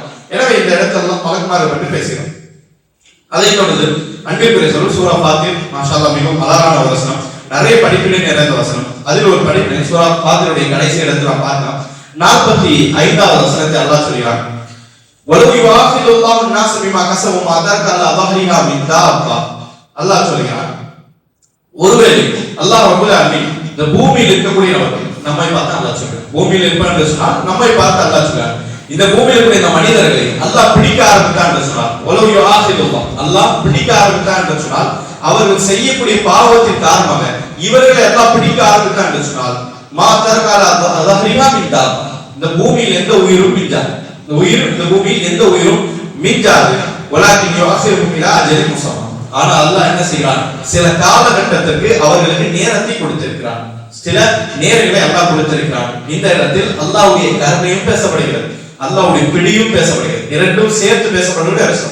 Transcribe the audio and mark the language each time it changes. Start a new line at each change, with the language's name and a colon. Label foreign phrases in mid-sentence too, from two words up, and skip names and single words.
Tamil: எனவே இந்த இடத்தெல்லாம் மலக்குமாரை பற்றி பேசுகிறோம். அதை தொடர்ந்து அன்பிற்குரிய சொல் சூரா ஃபாத்திர்
Arabic: ما شاء الله
Tamil: மிகவும் அழகான ஒரு வசனம், நிறைய படிப்பினை நிறைந்த வசனம். அதில் ஒரு படிப்பினை சூரா ஃபாத்திருடைய கடைசி இடத்துல நாம் பார்க்கலாம். 45வது வசனத்தை அல்லாஹ் சொல்கிறான்,
Arabic: ولو يؤاخذ الله الناس بما كسبوا ما ترك على ظهرها من دابة.
Tamil: அல்லாஹ் சொல்கிறான், ஒருவேளை அல்லாஹ்
Arabic: رب العالمين
Tamil: இந்த பூமியில் இருக்கக்கூடிய நம்மை பார்த்து அல்லாஹ் சொல்றான், பூமியில் இருப்பான்னு சொன்னா நம்மை பார்த்து அல்லாஹ் சொல்றான், இந்த பூமியில் இருக்கிற இந்த மனிதர்களை அல்லாஹ் பிடிக்க ஆரம்பித்தான் என்று சொன்னால்,
Arabic: ولو يؤاخذ الله
Tamil: அல்லாஹ் பிடிக்க ஆரம்பித்தான் என்று சொன்னால் அவர்கள் செய்யக்கூடிய பாவத்தின் காரணமாக இவர்களை எல்லாம் பிடிக்க ஆரம்பித்தான் என்று சொன்னால்
Arabic: ما ترك على ظهرها من دابة,
Tamil: இந்த பூமியில் எந்த உயிரும் மிஞ்சாது, இந்த பூமியில் எந்த உயிரும் மிஞ்சாது.
Arabic: ولكن يؤخرهم إلى أجل مسمى,
Tamil: ஆனா அல்லாஹ் என்ன செய்கிறான், சில காலகட்டத்திற்கு அவர்களுக்கு நேரத்தை கொடுத்திருக்கிறான், சில நேரங்களை அல்லாஹ் கொடுத்திருக்கிறான். இந்த இடத்தில் அல்லாஹ்வுடைய கருணையும் பேசப்படுகிறது, அல்லாஹ்வுடைய பிடியும் பேசப்படுகிறது, இரண்டும் சேர்த்து பேசப்படுவது அரசம்.